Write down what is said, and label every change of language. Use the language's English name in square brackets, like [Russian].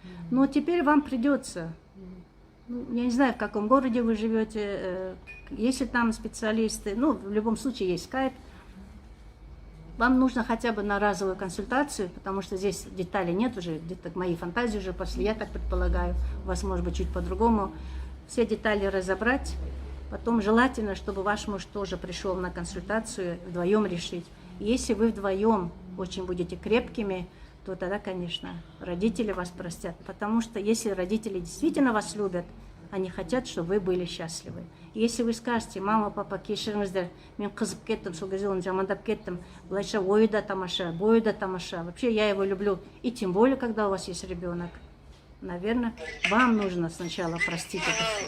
[Russian] Но теперь вам придется, ну, я не знаю, в каком городе вы живете, если там специалисты, ну, в любом случае есть скайп, вам нужно хотя бы на разовую консультацию, потому что здесь деталей нет уже, где-то мои фантазии уже пошли, я так предполагаю, у вас может быть чуть по-другому, все детали разобрать, потом желательно, чтобы ваш муж тоже пришел на консультацию, вдвоем решить. Если вы вдвоем очень будете крепкими, то тогда, конечно, родители вас простят. Потому что если родители действительно вас любят, они хотят, чтобы вы были счастливы. И если вы скажете, мама, папа, [Kazakh] кешіріңіздер, мен қызып кеттім, сол кезде оны жамандап кеттім, былайша ойы да тамаша, бойы да тамаша. [Russian] Вообще я его люблю. И тем более, когда у вас есть ребенок. Наверное, вам нужно сначала простить это.